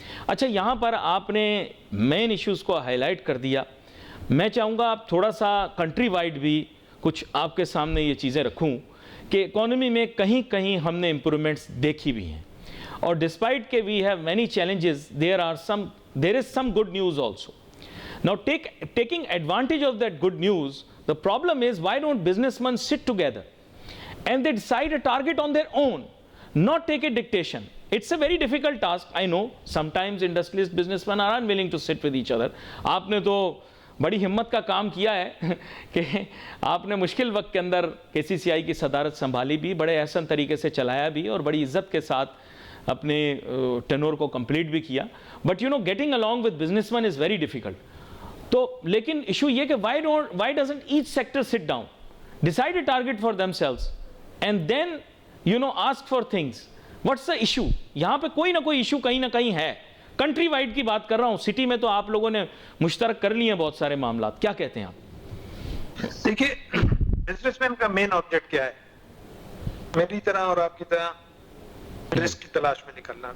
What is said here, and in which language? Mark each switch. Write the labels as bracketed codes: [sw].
[ur] اچھا, یہاں پر آپ نے مین ایشوز کو ہائی لائٹ کر دیا. میں چاہوں گا آپ تھوڑا سا کنٹری وائڈ بھی کچھ آپ کے سامنے یہ چیزیں رکھوں کہ اکانومی میں کہیں کہیں ہم نے امپرومنٹس دیکھی بھی ہیں, اور ڈسپائٹ کہ [en] We have many challenges there is some good news also. Now taking advantage of that good news, the problem is why don't businessmen sit together and they decide a target on their own, not take a dictation. It's a very difficult task. I know sometimes industrialist businessmen are unwilling to sit with each other. [ur] آپ نے تو بڑی ہمت کا کام کیا ہے کہ آپ نے مشکل وقت کے اندر KCCI کی صدارت سنبھالی بھی, بڑے احسن طریقے سے چلایا بھی, اور بڑی عزت کے ساتھ اپنے ٹینور کو کمپلیٹ بھی کیا. [en] But you know, getting along with businessmen is very difficult. [ur] تو لیکن ایشو یہ کہ [en] why doesn't each sector sit down, decide a target for themselves and then ask for things. What's the issue? [ur] یہاں پہ کوئی نہ کوئی ایشو کہیں نہ کہیں ہے. کنٹری وائڈ کی بات کر رہا ہوں, سٹی میں تو آپ لوگوں نے مشترک کر لیے ہیں بہت سارے معاملات. کیا کہتے ہیں آپ؟ دیکھیے, بزنس مین کا مین آبجیکٹ کیا ہے؟ میری طرح اور آپ کی طرح رسک کی تلاش میں نکلنا.